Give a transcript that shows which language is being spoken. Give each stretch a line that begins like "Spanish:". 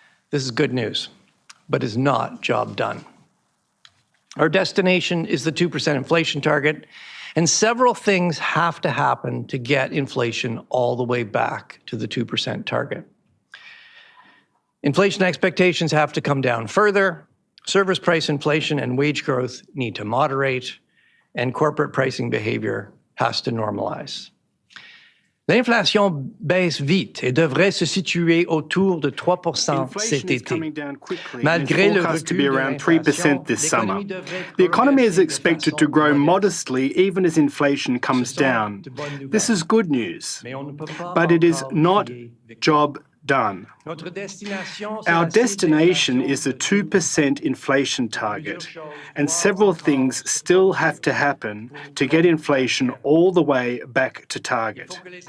English: This is good news, but is not job done. Our destination is the 2% inflation target, and several things have to happen to get inflation all the way back to the 2% target. Inflation expectations have to come down further, service price inflation and wage growth need to moderate, and corporate pricing behavior has to normalize.
French: L'inflation baisse vite et devrait se situer autour de 3% cet été. Malgré le recul
English: to be around 3% this summer. The economy is expected to grow modestly even as inflation comes down. This is good news, but it is not job done. Our destination is a 2% inflation target, and several things still have to happen to get inflation all the way back to target.